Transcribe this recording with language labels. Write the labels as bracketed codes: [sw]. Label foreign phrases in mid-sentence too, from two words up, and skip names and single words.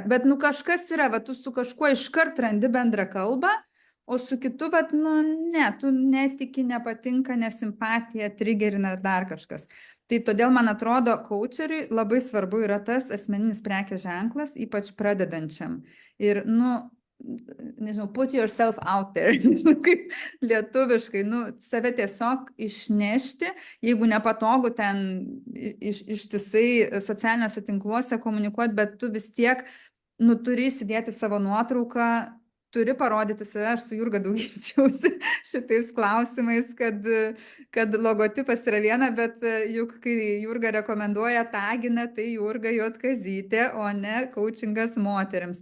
[lt] Bet kažkas yra, tu su kažkuo iškart randi bendrą kalbą, o su kitu, ne, tu netiki, nepatinka, nesimpatija, trigerina ir dar kažkas. Tai todėl, man atrodo, coacheriui labai svarbu yra tas asmeninis prekės ženklas, ypač pradedančiam. Ir, nežinau, [en] put yourself out there, [lt] kaip lietuviškai, save tiesiog išnešti, jeigu nepatogu ten ištisai socialiniuose tinkluose komunikuoti, bet tu vis tiek, turi įsidėti savo nuotrauką, turi parodyti save. Aš su Jurga daug ginčiausi šitais klausimais, kad logotipas yra viena, bet juk kai Jurga rekomenduoja taginą, tai Jurga Jotkazytė, o ne coachingas moteriams.